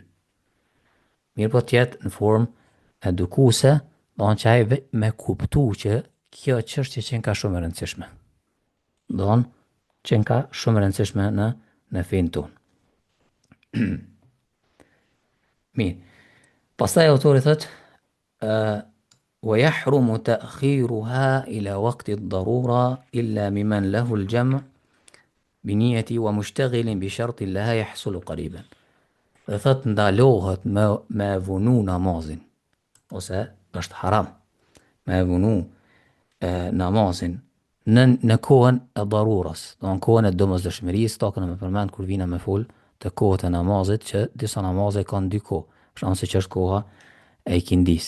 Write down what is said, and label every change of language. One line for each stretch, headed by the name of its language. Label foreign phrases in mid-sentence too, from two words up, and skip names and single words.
Albanian: Mirë, po tjetë në formë edukuese, që ai me kuptu që kjo çështje që ka shumë e rëndësishme. Që ka shumë e rëndësishme në fenë tonë. Mirë. Pastaj autori thotë
Arabic: ويحرم تأخيرها إلى وقت الضرورة إلا ممن له الجمع بنية ومشتغل بشرط لها يحصل قريبا.
Albanian: Dhe thot ndalohet me vunu namazin, ose është haram me vunu namazin në kohën e darurës, në kohën e domosdoshmërisë, ta këna me përmend kur vina me fol të kohët e namazit, që disa namazet kanë dy kohë, për shkak se që është koha e ikindis.